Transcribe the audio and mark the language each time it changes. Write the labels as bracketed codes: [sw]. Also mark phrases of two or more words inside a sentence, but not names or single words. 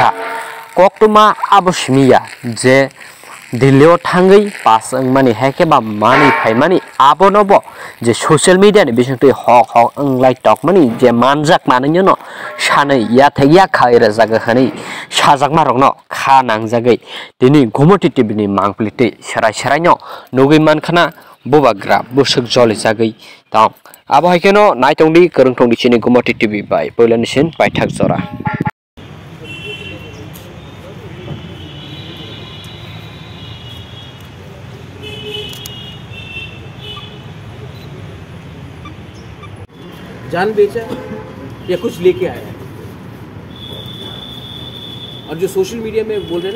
[brx] कक्टमा आबसमिया जे दिल्लीयाव थांगै पास माने हेकेबा मानि फाइमानि आबनबो जे [en] social media [brx] नि बिसंतै हक अंलाय टक मानि जे मानजाक मानिनो न सानै या थैया खायरा जागा हनै साजाक मारकनो खा नांजागै दिनै गुमति टिभिनि मांप्लिटै सेराय नगै मानखाना बुबाग्रा बुसुक जलि जागै तं आबो हायकेनो नायतंदि करंतंदि चिनि गुमति टिभि बाय पयलानिसिन बायथाक जरा [hi] जान बेचा या कुछ लेके आया है और जो [en] social media [hi] में बोल रहे हैं